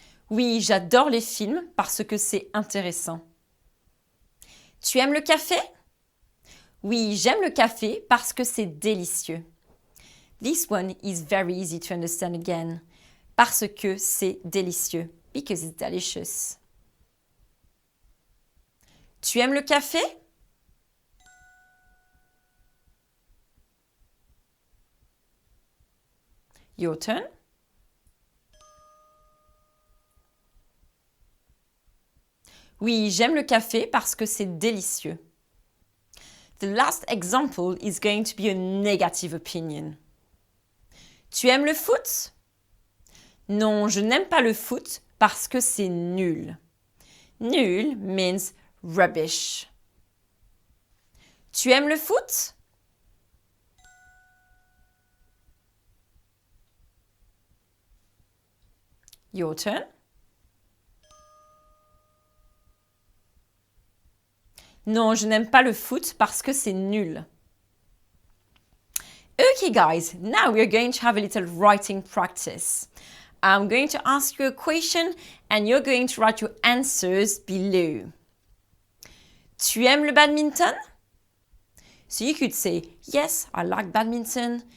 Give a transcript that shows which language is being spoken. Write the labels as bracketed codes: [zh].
[fr] Oui, j'adore les films parce que c'est intéressant. Tu aimes le café? Oui, j'aime le café parce que c'est délicieux. [en] This one is very easy to understand again. [fr] Parce que c'est délicieux. [en] Because it's delicious. [fr] Tu aimes le café? [en] Your turn. [fr] Oui, j'aime le café parce que c'est délicieux. [en] The last example is going to be a negative opinion. [fr] Tu aimes le foot? Non, je n'aime pas le foot parce que c'est nul. [en] Nul means rubbish. [fr] Tu aimes le foot? [en] Your turn. [fr] Non, je n'aime pas le foot parce que c'est nul. [en] Okay guys, now we're going to have a little writing practice. I'm going to ask you a question and you're going to write your answers below. [fr] Tu aimes le badminton? [en] So you could say, yes, I like badminton.